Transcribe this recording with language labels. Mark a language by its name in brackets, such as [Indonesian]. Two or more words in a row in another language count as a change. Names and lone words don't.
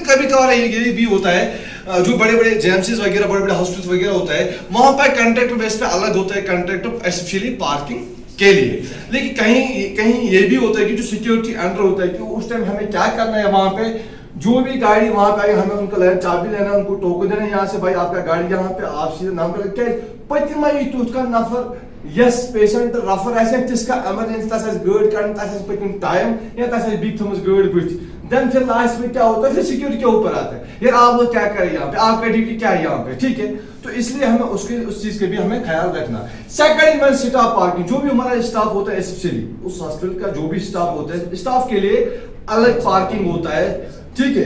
[Hindi] कभी कभार ये भी होता है जो बड़े बड़े जेएमसीज वगैरह, बड़े बड़े हॉस्पिटल्स वगैरह होता है, वहाँ पर [English] contract base [Hindi] पे अलग होता है, [English] contract specially parking [Hindi] के लिए। लेकिन कहीं ये भी होता है कि जो सिक्योरिटी अंडर होता है कि उस टाइम हमें क्या करना है, वहाँ पे जो भी गाड़ी वहाँ पे आई हमें उनका चाबी लेना, उनको टोकन देना, यहाँ से भाई आपका गाड़ी यहाँ पे, आप सीधे नाम कर क्या [Kashmiri] पतिमा उसका नफर यस पेशेंट रफर आसका एमरजेंसी तस गाड़ी कड़न, तस पकन टाइम या तस बी थमस गाड़ी बुथ, [Hindi] देन फिर लास्ट में क्या होता है, फिर सिक्योरिटी के ऊपर आता है, यार आप लोग क्या करें यहाँ पे, आपका ड्यूटी क्या है यहाँ पे, ठीक है। तो इसलिए हमें उस चीज के भी हमें ख्याल रखना। [English] second staff parking, [Hindi] जो भी हमारा स्टाफ होता है स्पेशली उस हॉस्पिटल का जो भी स्टाफ होता है, स्टाफ के लिए अलग पार्किंग होता है, ठीक है।